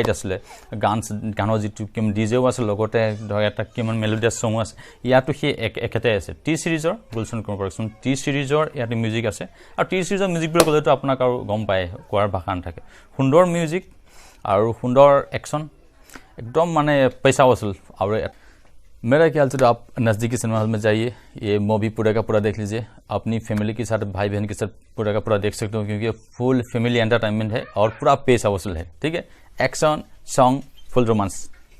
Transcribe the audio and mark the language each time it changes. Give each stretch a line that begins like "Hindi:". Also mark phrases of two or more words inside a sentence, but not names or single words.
Assamese: আছিলে গানৰ যিটো ডিজেও আছে লগতে ধৰক এটা কিমান মেলোডিয়াছ ছং আছে ইয়াতো সেই একেটাই আছে টি চিৰিজৰ গুলশন কুমাৰ প্ৰডাকশ্যন টি চিৰিজৰ ইয়াতে মিউজিক আছে আৰু টি চিৰিজৰ মিউজিক বুলি ক'লেতো আপোনাক আৰু গম পায় কোৱাৰ ভাষা নাথাকে সুন্দৰ মিউজিক আৰু সুন্দৰ একচন একদম মানে
Hindi: पैसा वसूल और मेरा ख्याल से तो आप नज़दीकी सिनेमा हॉल में जाइए ये मूवी पूरा का पूरा देख लीजिए अपनी फैमिली के साथ भाई बहन के साथ पूरा का पूरा देख सकते हो क्योंकि
English: full family entertainment
Hindi: है और पूरा पैसा वसूल है ठीक है
English: action song full romance